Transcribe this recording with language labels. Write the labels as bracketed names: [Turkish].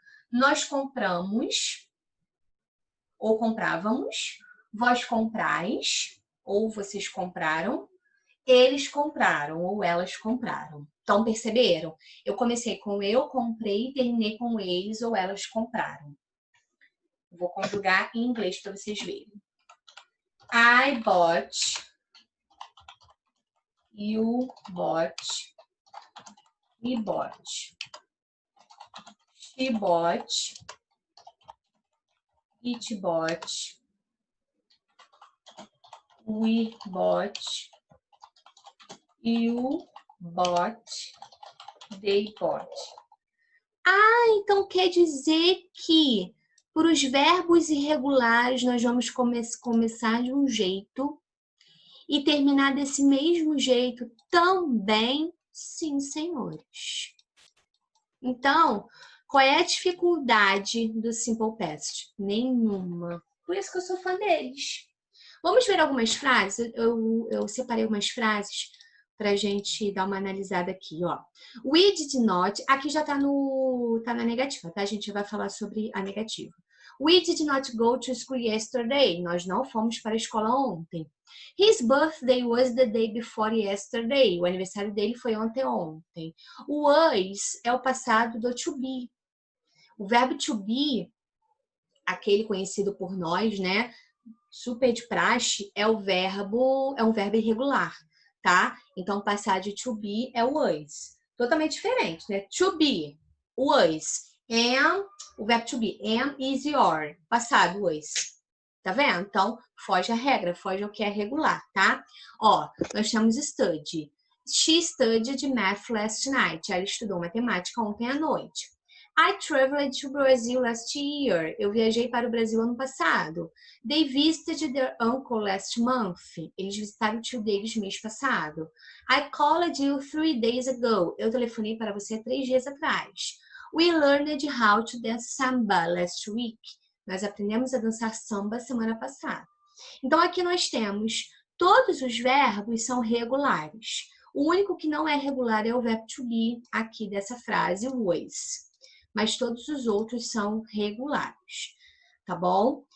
[Portuguese] Nós compramos ou comprávamos, vós comprais ou vocês compraram, eles compraram ou elas compraram. Então, perceberam? Eu comecei com eu comprei e terminei com eles ou elas compraram. Vou conjugar em inglês para vocês verem. [English] I bought, you bought, he bought, she bought, it bought, we bought, you bought, they bought. [Portuguese] Ah, então quer dizer que para os verbos irregulares nós vamos começar de um jeito e terminar desse mesmo jeito também? Sim, senhores. Então, qual é a dificuldade do Simple Past? Nenhuma. Por isso que eu sou fã deles. Vamos ver algumas frases? Eu separei algumas frases para a gente dar uma analisada aqui, ó. [English] We did not, [Portuguese] aqui já tá na negativa, tá? A gente vai falar sobre a negativa. [English] We did not go to school yesterday. [Portuguese] Nós não fomos para a escola ontem. [English] His birthday was the day before yesterday. [Portuguese] O aniversário dele foi ontem. O was é o passado do to be. O verbo to be, aquele conhecido por nós, né? Super de praxe, é um verbo irregular, tá? Então, passar de to be é o was. Totalmente diferente, né? To be, was. Am, o verbo to be. Am, is, your. Passado, was. Tá vendo? Então, foge a regra, foge ao que é regular, tá? Ó, nós temos study. [English] She studied math last night. [Portuguese] Ela estudou matemática ontem à noite. [English] I traveled to Brazil last year. [Portuguese] Eu viajei para o Brasil ano passado. [English] They visited their uncle last month. [Portuguese] Eles visitaram o tio deles mês passado. [English] I called you 3 days ago. [Portuguese] Eu telefonei para você 3 dias atrás. [English] We learned how to dance samba last week. [Portuguese] Nós aprendemos a dançar samba semana passada. Então, aqui nós temos todos os verbos são regulares. O único que não é regular é o verbo to be aqui dessa frase, was. Mas todos os outros são regulares, tá bom?